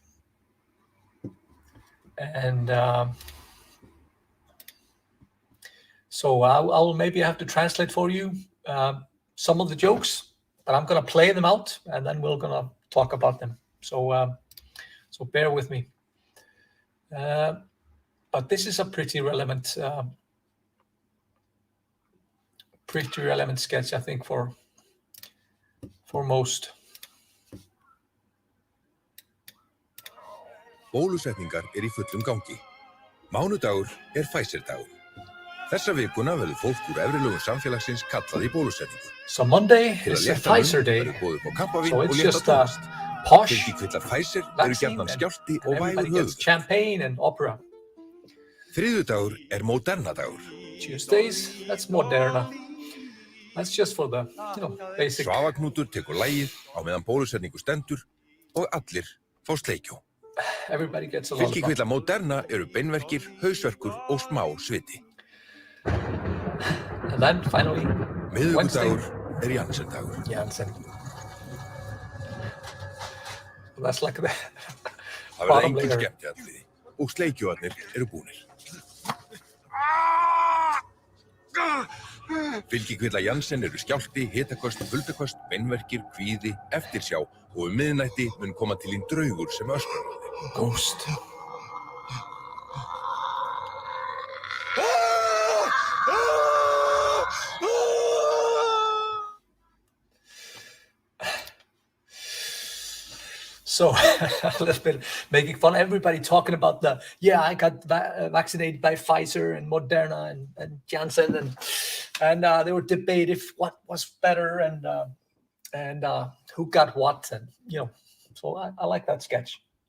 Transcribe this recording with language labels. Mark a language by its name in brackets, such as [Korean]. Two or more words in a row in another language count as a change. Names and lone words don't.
[English] And so I'll maybe have to translate for you some of the jokes, but I'm going to play them out, and then we're going to talk about them. So bear with me. But this is a pretty relevant sketch, I think, for most. [Icelandic] Bólusetningar í fullum gangi. Mánudagur Pfizer-dagur. Þessa vikuna verður fólk úr efri lögum samfélagsins kallað í bólusetningu. [English] So Monday is a Pfizer day. So it's just a posh vaccine, and everybody gets champagne and opera. [Icelandic] Þriðjudagur Moderna-dagur. [English] Tuesdays, that's Moderna. That's just for the, basic. [Icelandic] Svavaknútur tekur lagið á meðan bólusetningu stendur og allir fá sleikjó. [English] Everybody gets a lot of [Icelandic] Fylgikvilla Moderna eru beinverkir, hausverkur og smá sviti. [English] And then finally, [Icelandic] Miðvikudagur Janssen-dagur. Janssen. [English] So that's like the [Icelandic] Það verða engin skemmtiatriði og sleikjóarnir eru búnir. Fylgikvilla Janssen eru skjálfti, hitaköst, kuldaköst, beinverkir, kvíði, eftirsjá og miðnætti mun koma til þín draugur sem öskrar á þig. [English] Ghost. So a little bit making fun, everybody talking about I got vaccinated by Pfizer and Moderna and Janssen, and they were debating what was better and who got what, and so I like that sketch.